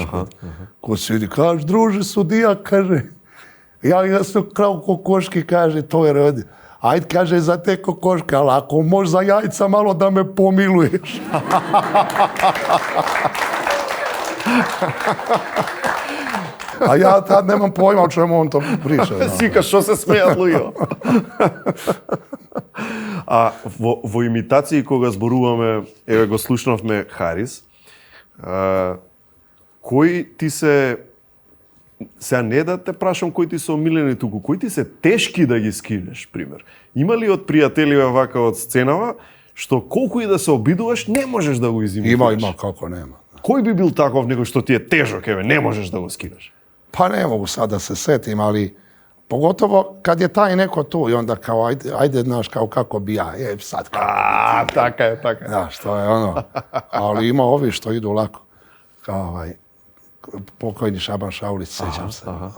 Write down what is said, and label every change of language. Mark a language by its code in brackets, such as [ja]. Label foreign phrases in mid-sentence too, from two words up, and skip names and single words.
[sr] Ko se vidi, kaže, druže sudija, kaže, ja sam krao kokoški, kaže, to je radi. Ajde, kaže, za te kokoške, ali ako možeš za jajca malo da me pomiluješ. A ja tad nemam pojma o čemu on to priča. [mk] Сика, што се смеат луѓе. А во имитации кога зборуваме, еве го слушнавме Харис, кои ти се, сега не да те прашам кои ти се омилени туку, кои ти се тешки да ги скинеш, пример? Има ли од пријателиве вака од сценава, што колку и да се обидуваш, не можеш да го изимитираш? Има, како нема. Кој би бил таков некој што ти е тежок, еве, не можеш да го скинеш? [sr] Pa ne mogu sad da se setim, ali pogotovo kad je taj neko tu i onda kao, ajde, znaš, kao kako bi ja, sad kako bi ti. [mk] Taka je. [sr] Znaš, to je ono. Ali ima ovi što idu lako. Kao pokojni Šaban Šaulić, sećam se.